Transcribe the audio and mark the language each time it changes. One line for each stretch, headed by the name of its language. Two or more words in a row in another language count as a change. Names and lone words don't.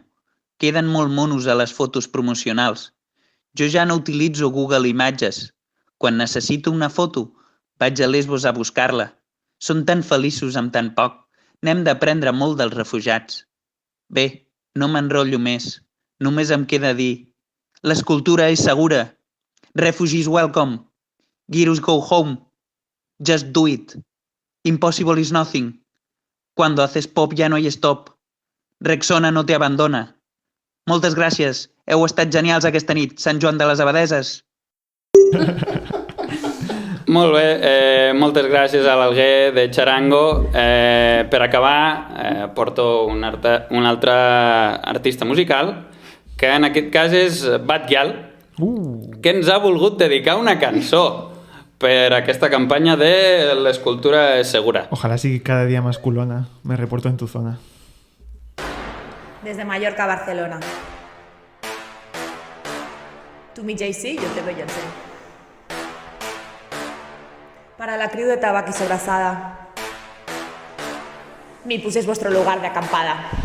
Catalan: Queden molt monos a les fotos promocionals. Jo ja no utilitzo Google Imatges. Quan necessito una foto, vaig a Lesbos a buscar-la. Són tan feliços amb tan poc. N'hem d'aprendre molt dels refugiats. Bé, no m'enrotllo més. Només em queda dir: l'escultura és segura.
English: Refugees welcome. Girus go home. Just do it. Impossible is nothing.
Spanish: Cuando haces pop ya no hay stop. Rexona no te abandona.
Catalan: Moltes gràcies. Heu estat genials aquesta nit, Sant Joan de les Abadeses. Molt bé, moltes gràcies a l'Alguer de Charango. Per acabar, porto un altre artista musical, que en aquest cas és Batgyal, que ens ha volgut dedicar una cançó per aquesta campanya de l'escultura segura.
Spanish: Ojalá sigui cada día más culona. Me reporto en tu zona. Desde Mallorca a Barcelona. Tú mi Jay-Z, yo te Beyoncé. Para la crew de Tabac y Sobrasada, mi puse es vuestro lugar de acampada.